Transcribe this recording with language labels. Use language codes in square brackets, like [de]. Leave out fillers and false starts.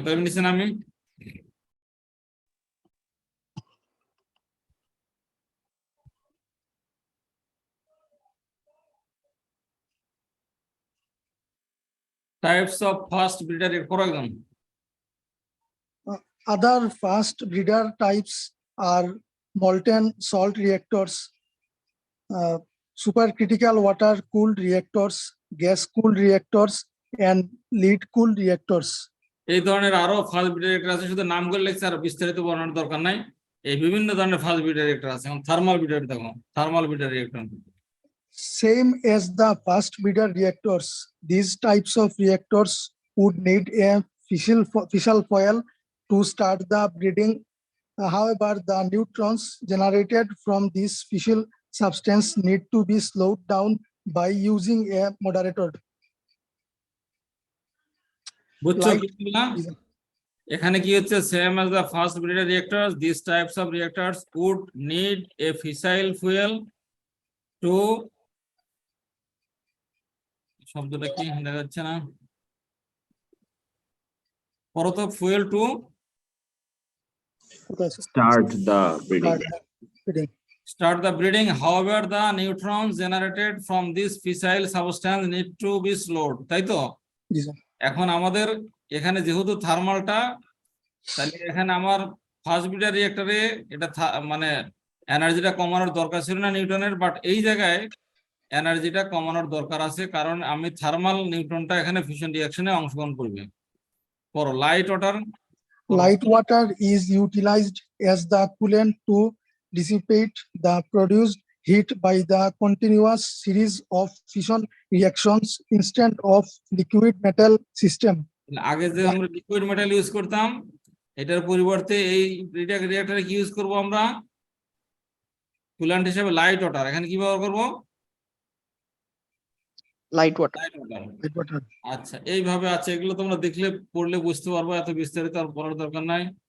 [bn] তো এমনি নিছেন আমি টাইপস অফ ফাস্ট ব্রিডার করো একদম। [en] Other fast breeder types are molten salt reactors, supercritical water cooled reactors, gas cooled reactors, and lead cooled reactors. [bn] এই ধরনের আরো ফাস্ট ব্রিডার রিঅ্যাক্টর আছে, শুধু নামগুলো লিখছে, আর বিস্তারিত বর্ণনার দরকার নাই। এই বিভিন্ন ধরনের ফাস্ট ব্রিডার রিঅ্যাক্টর আছে। থার্মাল ব্রিডার, দেখো thermal breeder reactor. [en] Same as the fast breeder reactors, these types of reactors would need a fissile foil to start the breeding. However, the neutrons generated from this fissile substance need to be slowed down by using a moderator. [bn] বুঝছো [en] Like- [bn] কি না? এখানে কি হচ্ছে, [en] same as the fast breeder reactors, this types of reactors would need a fissile fuel to, [bn] শব্দটা কি দেখা যাচ্ছে না, পরত fuel to [en] Start the breeding. start the breeding. However, the neutrons generated from this fissile substance need to be slowed. [bn] তাই তো? এখন আমাদের এখানে যেহেতু থার্মালটা, তাহলে এখানে আমার ফাস্ট ব্রিডার রিঅ্যাক্টরে এটা মানে এনার্জিটা কমানোর দরকার ছিল না নিউটনের, বাট এই জায়গায় এনার্জিটা কমানোর দরকার আছে, কারণ আমি থার্মাল নিউটনটা এখানে ফিশন রিঅ্যাকশনে অংশগ্রহণ করবে। পড়ো light water. [en] Light water is utilized as the coolant to dissipate the produced heat by the continuous series of fission reactions instead of liquid metal system. [bn] আগে যে আমরা লিকুইড মেটাল ইউজ করতাম, এটার পরিবর্তে এই রিঅ্যাক্টরে কি ইউজ করব আমরা? কুল্যান্ট হিসেবে লাইট ওয়াটার। এখানে কি ব্যবহার করব? Light water. [en] Light water. [bn] আচ্ছা, এইভাবে আছে। এগুলো তোমরা দেখলে পড়লে বুঝতে পারবো, এত বিস্তারিত আর পড়ার দরকার নাই।